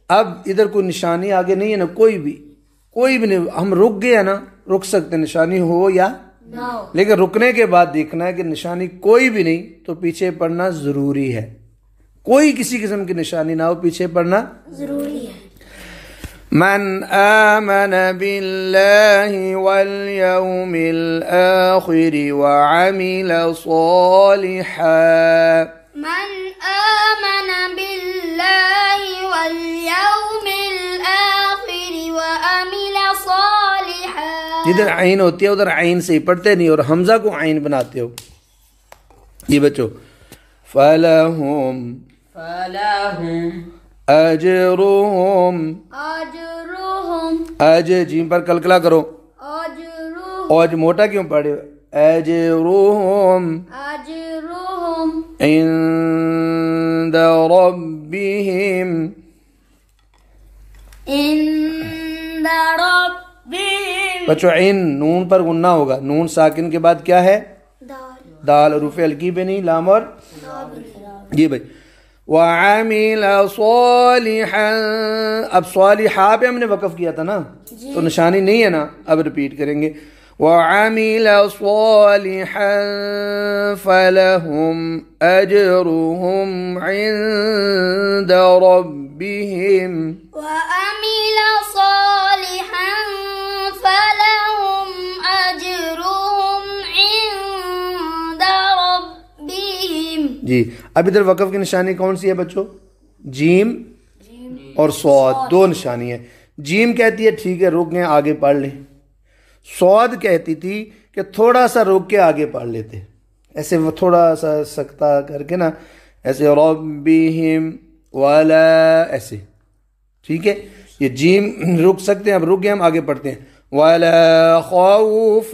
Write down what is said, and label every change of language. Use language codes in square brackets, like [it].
[ur] اب ادھر کوئی نشانی آگے نہیں ہے نا، کوئی بھی نہیں، ہم رک گئے نا، رک سکتے نشانی ہو یا لیکن رکنے کے بعد دیکھنا ہے کہ نشانی کوئی بھی نہیں تو پیچھے پڑھنا ضروری ہے، کوئی کسی قسم کی نشانی نہ ہو پیچھے پڑھنا ضروری ہے۔ [ar] من آمن بالله واليوم الآخر وعمل صالحا، من آمن بالله واليوم الآخر وعمل صالحا، [ur] جدھر عین ہوتی ہے ادھر عین سے ہی پڑھتے نہیں اور حمزہ کو عین بناتے ہو، یہ بچو [ar] فَلَهُمْ اجرهم، [ur] اج جیم پر کلکلا کرو، اوج موٹا کیوں پڑھے، [ar] اجرهم عند ربهم، عند ربهم [ur] بچو عین نون پر غنہ ہوگا، نون ساکن کے بعد کیا ہے؟ دال، حروف حلقی پہ نہیں، لام اور جی بھائی، [ar] وعمل صالحا، [ur] اب صالحا پہ ہم نے وقف کیا تھا نا تو نشانی نہیں ہے نا، اب ریپیٹ کریں گے، [ar] وعمل صالحا فلهم اجرهم عند ربهم، وعمل صالحا فلهم أجرهم عند ربهم، [ur] جی اب ادھر وقف کی نشانی کون سی ہے بچوں؟ جیم اور صاد، دو نشانی ہے، جیم کہتی ہے ٹھیک ہے رک گئے آگے پڑھ لیں، صاد کہتی تھی کہ تھوڑا سا روک کے آگے پڑھ لیتے، ایسے وہ تھوڑا سا سکتا کر کے نا، ایسے ربہم ولا، ایسے ٹھیک ہے، یہ جیم رک سکتے ہیں، اب رک گئے ہم آگے پڑھتے ہیں، [ar] ولا خوف،